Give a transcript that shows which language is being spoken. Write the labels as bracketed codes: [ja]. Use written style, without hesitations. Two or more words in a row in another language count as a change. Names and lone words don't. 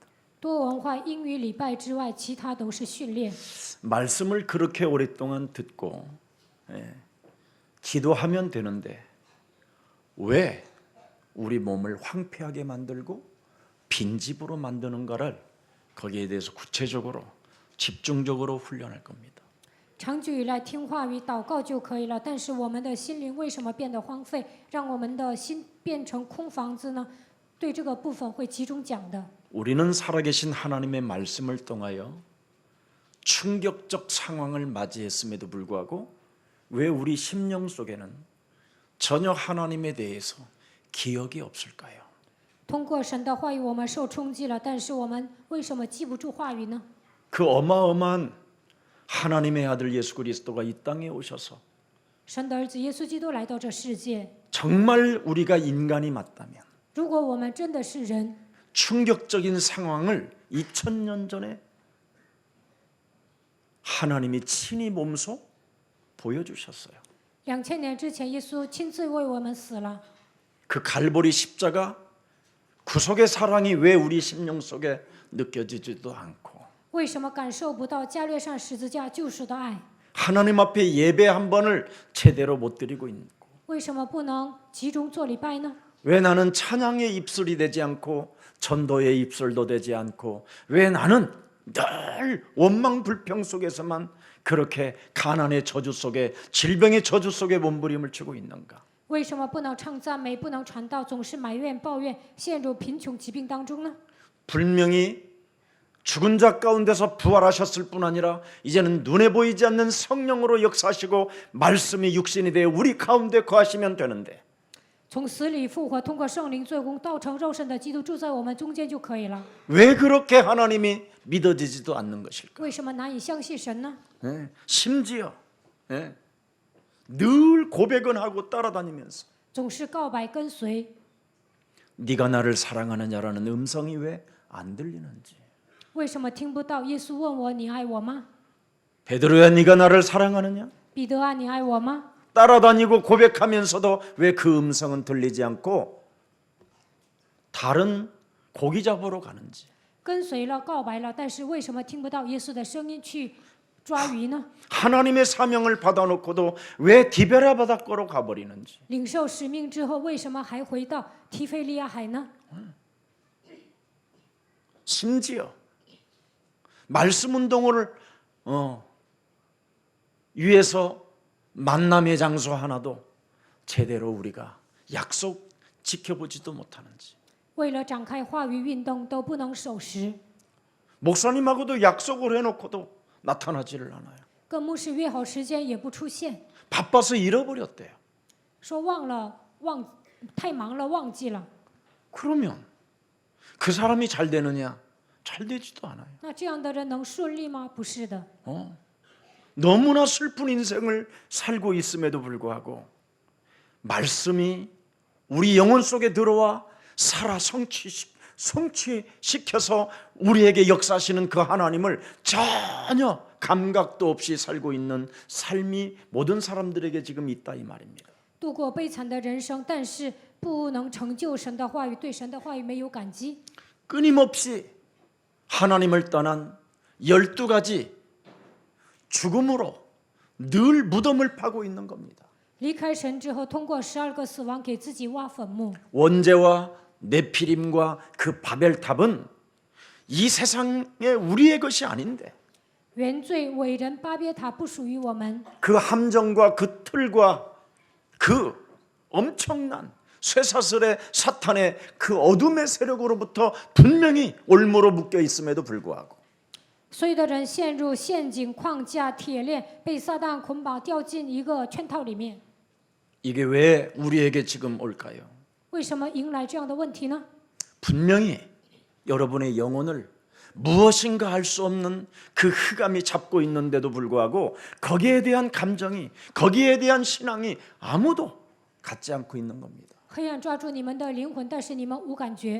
[zh] 多文化英语礼拜之外，其他都是训练。 [ko] 말씀을 그렇게 오랫동안 듣고 기도하면 되는데 왜 우리 몸을 황폐하게 만들고 빈집으로 만드는가를 거기에 대해서 구체적으로 집중적으로 훈련할 겁니다. [zh] 长久以来听话语祷告就可以了，但是我们的心灵为什么变得荒废，让我们的心变成空房子呢？对这个部分会集中讲的。 [ko] 우리는 살아계신 하나님의 말씀을 통하여 충격적 상황을 맞이했음에도 불구하고 왜 우리 심령 속에는 전혀 하나님에 대해서 기억이 없을까요? [zh] 通过神的话语，我们受冲击了，但是我们为什么记不住话语呢？ [ko] 그 어마어마한 하나님의 아들 예수 그리스도가 이 땅에 오셔서 [zh] 神的儿子耶稣基督来到这世界， [ko] 정말 우리가 인간이 맞다면 [zh] 如果我们真的是人， [ko] 충격적인 상황을 2000년 전에 하나님이 친히 몸소 보여주셨어요. [zh] 2000 年之前，耶稣亲自为我们死了。 [ko] 그 갈보리 십자가 구속의 사랑이 왜 우리 심령 속에 느껴지지도 않고 [zh] 为什么感受不到加略上十字架救赎的爱？ [ko] 하나님 앞에 예배 한 번을 제대로 못 드리고 있고 [zh] 为什么不能集中做礼拜呢？ [ko] 왜 나는 찬양의 입술이 되지 않고 전도의 입술도 되지 않고 왜 나는 늘 원망 불평 속에서만 그렇게 가난의 저주 속에 질병의 저주 속에 몸부림을 치고 있는가? [zh] 为什么不能唱赞美，不能传道，总是埋怨抱怨，陷入贫穷疾病当中呢？ [ko] 분명히 죽은 자 가운데서 부활하셨을 뿐 아니라 이제는 눈에 보이지 않는 성령으로 역사하시고 말씀이 육신이 되어 우리 가운데 거하시면 되는데 [zh] 从死里复活，通过圣灵做工，道成肉身的基督住在我们中间就可以了。 [ko] 왜 그렇게 하나님이 믿어지지도 않는 것일까? [zh] 为什么难以相信神呢？ [ko] 심지어 늘 고백은 하고 따라다니면서 [zh] 总是告白跟随， [ko] 네가 나를 사랑하느냐라는 음성이 왜 안 들리는지 [zh] 为什么听不到耶稣问我你爱我吗？ [ko] 베드로야 네가 나를 사랑하느냐? [zh] 彼得啊，你爱我吗？ [ko] 따라다니고 고백하면서도 왜 그 음성은 들리지 않고 다른 고기 잡으러 가는지 [zh] 跟随了、告白了，但是为什么听不到耶稣的声音去抓鱼呢？ [ko] 하나님의 사명을 받아놓고도 왜 디베라 바닷가로 가버리는지. [zh] 领受使命之后，为什么还回到提菲利亚海呢？ [ko] 심지어 말씀 운동을 위해서 만남의 장소 하나도 제대로 우리가 약속 지켜보지도 못하는지. [zh] 为了展开话语运动都不能守时， [ko] 목사님하고도 약속을 해놓고도 나타나지를 않아요. [zh] 跟牧师约好时间也不出现， [ko] 바빠서 잃어버렸대요. [zh] 说太忙了忘记了。 [ko] 그러면 그 사람이 잘 되느냐? 잘 되지도 않아요. [zh] 那这样的人能顺利吗？不是的。 [ko] 너무나 슬픈 인생을 살고 있음에도 불구하고 말씀이 우리 영혼 속에 들어와 살아 성취시켜서 우리에게 역사하시는 그 하나님을 전혀 감각도 없이 살고 있는 삶이 모든 사람들에게 지금 있다 이 말입니다. [zh] 度过悲惨的人生，但是不能成就神的话语，对神的话语没有感激， [ko] 끊임없이 하나님을 떠난 12가지 죽음으로 늘 무덤을 파고 있는 겁니다. [zh] 离开神之后，通过12个死亡给自己挖坟墓。 [ko] 원죄와 네피림과 그 바벨탑은 이 세상의 우리의 것이 아닌데 [zh] 原罪伟人巴别塔不属于我们， [ko] 그 함정과 그 틀과 그 엄청난 쇠사슬의 사탄의 그 어둠의 세력으로부터 분명히 올무로 묶여 있음에도 불구하고 [zh] 所有的人陷入陷阱、框架、铁链，被撒旦捆绑，掉进一个圈套里面。 [ko] 이게 왜 우리에게 지금 올까요? [zh] 为什么迎来这样的问题呢？ [ko] 분명히 여러분의 영혼을 무엇인가 할 수 없는 그 흑암이 잡고 있는데도 불구하고 거기에 대한 감정이 거기에 대한 신앙이 아무도 갖지 않고 있는 겁니다. [zh] 黑暗抓住你们的灵魂，但是你们无感觉。